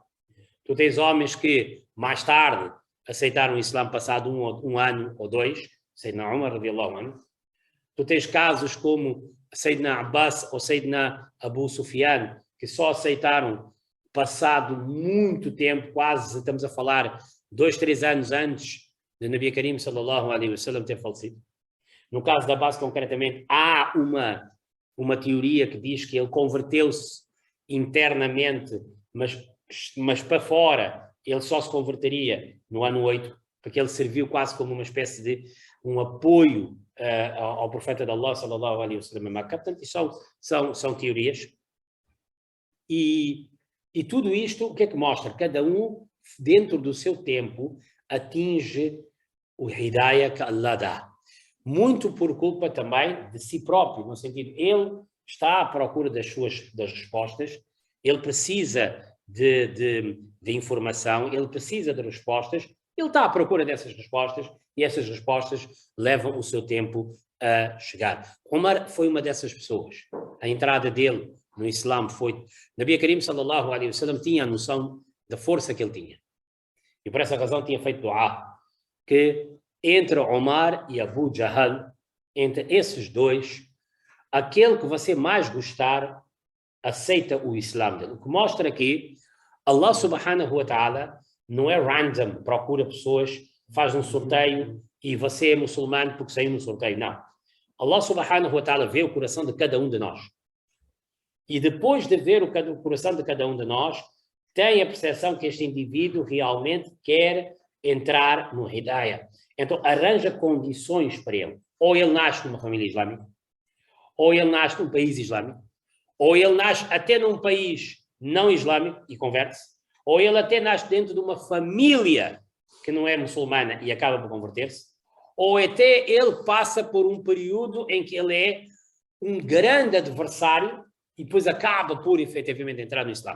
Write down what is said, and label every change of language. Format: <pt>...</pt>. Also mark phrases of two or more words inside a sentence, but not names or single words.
<pt>Tu tens homens que mais tarde aceitaram o Islã passado um ano ou 2,</pt> <ar>سيدنا عمر رضي الله عنه.</ar> <pt>Tu tens casos como Sayyidina Abbas ou Sayyidina Abu Sufyan, que só aceitaram passado muito tempo, quase, estamos a falar 2, 3 anos antes de Nabi Karim</pt> <ar>صلى الله عليه وسلم</ar> <pt>ter falecido. No caso da Abbas, concretamente, há uma teoria que diz que ele converteu-se internamente, mas para fora ele só se converteria no ano 8, porque ele serviu quase como uma espécie de um apoio ao profeta de Allah</pt> <ar>صلى الله عليه وسلم.</ar> <pt>Portanto, são teorias. E tudo isto, o que é que mostra? Cada um, dentro do seu tempo, atinge o hidayah que Allah dá. Muito por culpa também de si próprio, no sentido, ele está à procura das respostas, ele precisa de informação, ele precisa de respostas, ele está à procura dessas respostas e essas respostas levam o seu tempo a chegar. Omar foi uma dessas pessoas. A entrada dele no Islã foi... Nabi Karim</pt> <ar>صلى الله عليه وسلم</ar> <pt>tinha a noção da força que ele tinha. E por essa razão tinha feito dua, que entre Omar e Abu Jahl, entre esses dois, aquele que você mais gostar, aceita o Islã dele. O que mostra que Allah</pt> <ar>سبحانه وتعالى</ar> <pt>não é random, procura pessoas, faz um sorteio e você é muçulmano porque saiu no sorteio. Não. Allah</pt> <ar>سبحانه وتعالى</ar> <pt>vê o coração de cada um de nós. E depois de ver o coração de cada um de nós, tem a percepção que este indivíduo realmente quer entrar no hidayah. Então arranja condições para ele. Ou ele nasce numa família islâmica, ou ele nasce num país islâmico, ou ele nasce até num país não islâmico e converte-se, ou ele até nasce dentro de uma família que não é muçulmana e acaba por converter-se, ou até ele passa por um período em que ele é um grande adversário e depois acaba por efetivamente entrar no Islã.</pt>